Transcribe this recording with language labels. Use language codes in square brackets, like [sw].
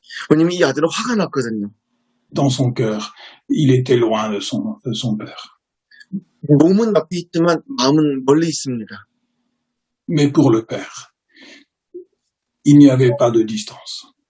[ko] 왜냐면 이 아들은 화가 났거든요. [fr] Dans son cœur, il était loin de son père. [ko] 몸은 옆에 있지만 마음은 멀리 있습니다. [fr] Mais pour le père, il n'y avait pas de distance.